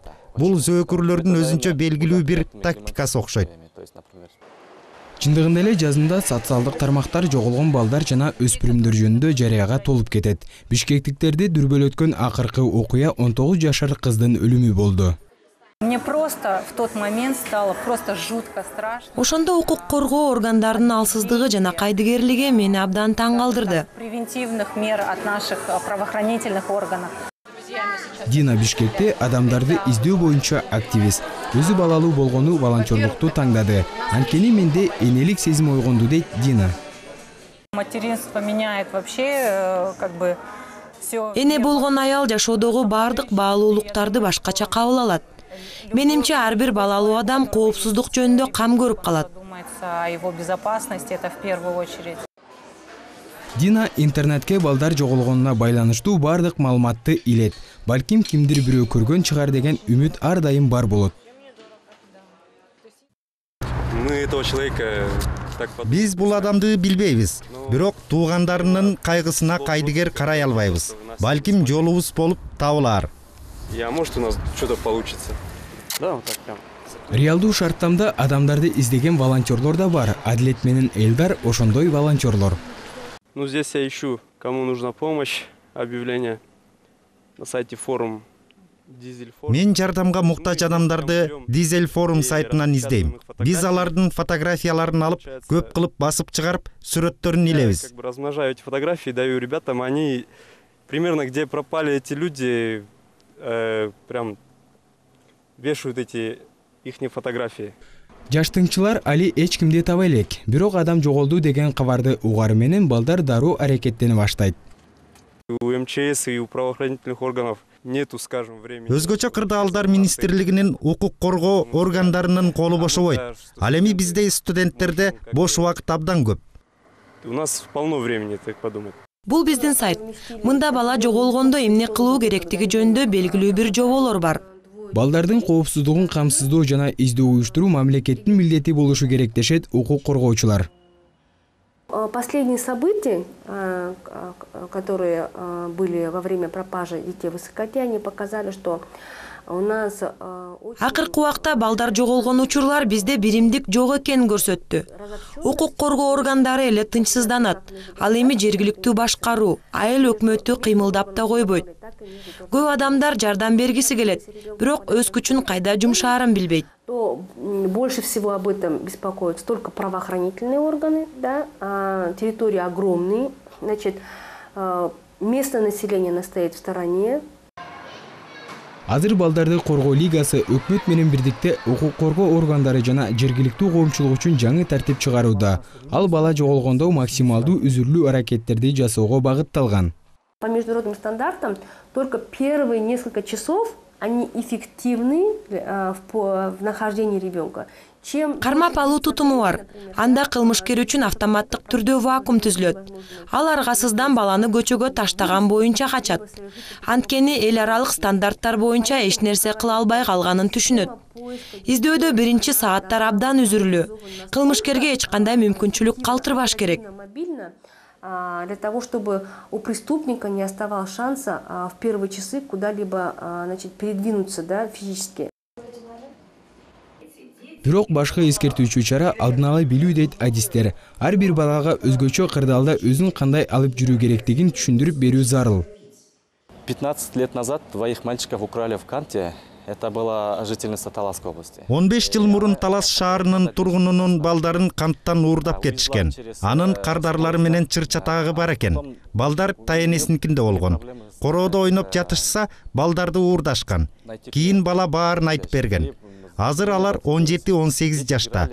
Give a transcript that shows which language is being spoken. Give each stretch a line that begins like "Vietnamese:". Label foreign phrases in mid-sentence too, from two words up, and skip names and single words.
Kyrgyz: Бул зөөкүрлөрдүн өзүнчө белгилүү бир тактикасы окшойт. Чындыгында эле жазында социалдык тармактар жоголгон балдар жана өспүрүмдөр жөнүндө жарыяга толуп кетет. Бишкектиктерди дүрбөлөткөн акыркы окуя 19 жашар кыздын өлүмү болду.
Russian: Мне просто в тот момент стало просто жутко страшно.
Kyrgyz: Ошондо укук коргоо органдарынын алсыздыгы жана кайдыгерлиги мени абдан таң калтырды.
Russian: Превентивных мер от наших правоохранительных органов.
Kyrgyz: Дина Бишкекте адамдарды издөө боюнча активист. Өзү балалуу болгону волонтерлукту таңдады. Анткени менде энелик сезим ойгонду дейт Дина.
Russian: Материнство меняет вообще как бы всё.
Kyrgyz: Эне болгон аял жашоодогу бардык баалуулуктарды башкача кабыл алат. Менимче ар бир балалуу адам коопсуздук жөнүндө кам көрүп калат.
Russian: Думается о его безопасности, это в первую очередь.
Kyrgyz: Дина интернетке балдар жоголгонуна байланыштуу бардык маалыматты илет. Балким кимдир бирөө көргөн чыгар деген үмүт ар дайым бар болот. Биз бул адамды билбейбиз, бирок туугандарынын кайгысына кайдыгер карай албайбыз. Балким жолубуз болуп табылар.
Russian: Может, у нас что-то получится. Да, вот так прям.
Kyrgyz: Реалдуу шарттамда адамдарды издеген волонтерлор да бар. Адилет менен Элдар ошондой волонтерлор.
Russian: Ну, здесь я ищу, кому нужна помощь, объявление на сайте форум Дизель форум.
Kyrgyz: Мен жардамга муктаж адамдарды Дизель форум сайтынан издейм. Биз алардын фотографияларын алып, көп кылып басып чыгарып, сүрөттөрүн илебиз.
Russian: Как бы размножаю эти фотографии, даю ребятам, они примерно где пропали эти люди, прям вешают эти ихние фотографии.
Kyrgyz: Жаштыңчылар али эч кимди таба элек. Бирок адам жоголду деген кабарды угары менен балдар дароо аракеттене баштайт.
Russian: У МЧС и у правоохранительных органов нету, скажем, времени.
Kyrgyz: Өзгөчө кырдаалдар министрлигинин укук коргоо органдарынын колу бошобойт. Ал эми бизде студенттерде бош убакыт абдан көп.
Russian: У нас полно времени, так подумать.
Kyrgyz: Бул биздин сайт. Мында бала жоголгондо эмне кылуу керектиги жөнүндө белгилүү бир жоболор бар. Балдардын коопсуздугун камсыздоо жана издөө уюштуруу мамлекеттин милдети болушу керек дешет укук коргоочулар.
Russian: Последние события, которые были во время пропажи детей в Высокоте, они показали, что у нас
Kyrgyz: Акыркы убакта балдар жоголгон учурлар бизде биримдик жок экенин көрсөттү. Укук коргоо органдары эле тынчсызданат. Ал эми жергиликтүү башкаруу, айыл өкмөтү кыймылдап да койбойт. Көп адамдар жардам бергиси келет, бирок өз күчүн кайда жумшаарын билбейт.
Russian: Больше всего об этом беспокоятся только правоохранительные органы, да, территории огромные, значит, местное население настоит в стороне.
Kyrgyz: Азыр балдарды коргоо лигасы өкмөт менен бирдикте укук коргоо органдары жана жергиликтүү коомчулук үчүн жаңы тартип чыгарууда. Ал бала жоголгондо максималдуу үзүрлүү аракеттерди жасоого багытталган.
Russian: По международным стандартам только первые несколько часов они эффективны в нахождении ребенка.
Kyrgyz: Кармап алуу тутуму бар. Анда кылмышкер үчүн автоматтык түрдө вакуум түзүлөт. Ал аргасыздан баланы көчөгө таштаган боюнча качат. Анткени эл аралык стандарттар боюнча эч нерсе кыла албай калганын түшүнөт. Издөөдө биринчи сааттар абдан үзүрүлүү. Кылмышкерге эч кандай мүмкүнчүлүк калтырбаш керек.
Russian: Для того, чтобы у преступника не оставалось шанса в первые часы куда-либо передвинуться, да, физически.
Kyrgyz: Бирок башкы эскертүүчү чара алдын ала билүү дейт адистер. Ар бир балага өзгөчө кырдаалда өзүн кандай алып жүрүү керектигин түшүндүрүп берүү зарыл.
Russian: 15 лет назад двоих мальчиков украли в Канте. Это была жительница Таласской области.
Kyrgyz: 15 жыл мурун Талас шаарынын тургунунун балдарын канттан уурдап кетишкен. Анын кардарлары менен чыр-чатагы бар экен. Балдар таянесиникинде болгон. Короодо ойноп жатышса, балдарды уурдашкан. Кийин бала баарын айтып берген. Азыр алар 17-18 жашта.